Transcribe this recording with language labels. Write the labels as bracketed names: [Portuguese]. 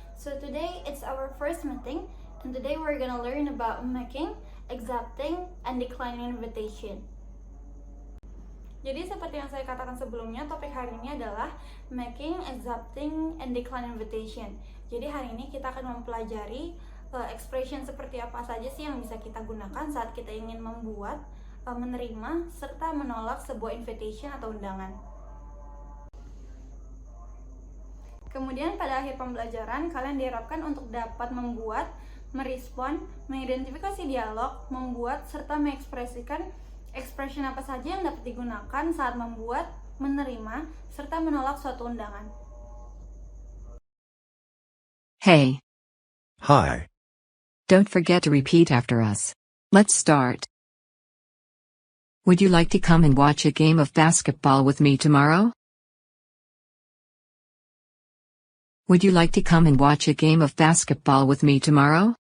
[English] So today it's our first meeting and today we're gonna learn about making, accepting, and declining invitation. [Indonesian] Jadi seperti yang saya katakan sebelumnya, topik hari ini adalah [English] making, accepting, and declining invitation. [Indonesian] Jadi hari ini kita akan mempelajari expression seperti apa saja sih yang bisa kita gunakan saat kita ingin membuat, menerima, serta menolak sebuah invitation atau undangan. Kemudian pada akhir pembelajaran, kalian diharapkan untuk dapat membuat, merespon, mengidentifikasi dialog, membuat, serta mengekspresikan expression apa saja yang dapat digunakan saat membuat, menerima, serta menolak suatu undangan. [English] Hey. Hi. Don't forget to repeat after us. Let's start. Would you like to come and watch a game of basketball with me tomorrow? Would you like to come and watch a game of basketball with me tomorrow?